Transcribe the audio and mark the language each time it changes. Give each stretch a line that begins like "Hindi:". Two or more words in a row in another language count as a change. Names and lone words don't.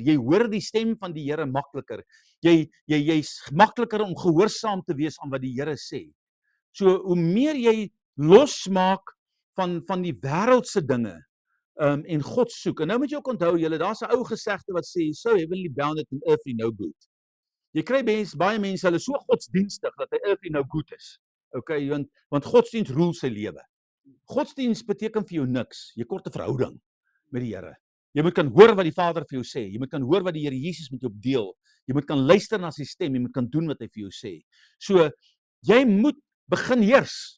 Afrikaans: Jy hoor die stem van die Here makliker. Jy's makliker om gehoorsaam te wees aan wat die Here sê. So hoe meer jy losmaak van die wêreldse dinge en God soek. En nou moet jy ook onthou, julle, daar's 'n ou gesegde wat sê,
English: so heavenly bounded and earthly no good.
Afrikaans: Jy kry baie mense, hulle so godsdienstig dat hy
English: earthly no good
Afrikaans: is. Okay, want godsdienst roel sy lewe. Godsdienst beteken vir jou niks. Jy kort 'n verhouding met die Here. Jy moet kan hoor wat die Vader vir jou sê. Jy moet kan hoor wat die Here Jesus met jou deel. Jy moet kan luister na sy stem. Jy moet kan doen wat hy vir jou sê. So, jy moet begin heers.